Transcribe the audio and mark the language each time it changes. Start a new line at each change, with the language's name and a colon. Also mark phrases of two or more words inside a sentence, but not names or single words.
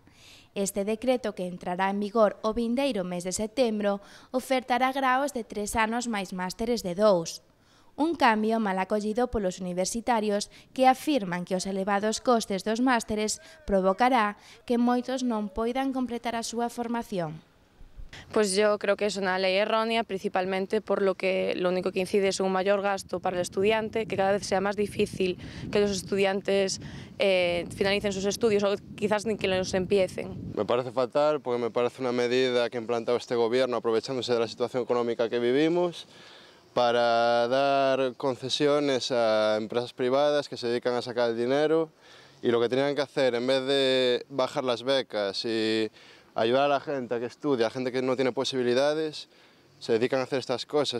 Galician: Este decreto, que entrará en vigor o vindeiro mes de setembro, ofertará graos de 3 anos máis másteres de 2. Un cambio mal acollido polos universitarios que afirman que os elevados costes dos másteres provocará que moitos non poidan completar a súa formación.
Spanish: Pues yo creo que es una ley errónea, principalmente por lo único que incide es un mayor gasto para el estudiante, que cada vez sea más difícil que los estudiantes finalicen sus estudios o quizás ni que los empiecen. Me parece fatal porque me parece una medida que ha implantado este gobierno aprovechándose de la situación económica que vivimos para dar concesiones a empresas privadas que se dedican a sacar el dinero, y lo que tenían que hacer, en vez de bajar las becas y ayudar a la gente a que estudie, a la gente que no tiene posibilidades, se dedican a hacer estas cosas.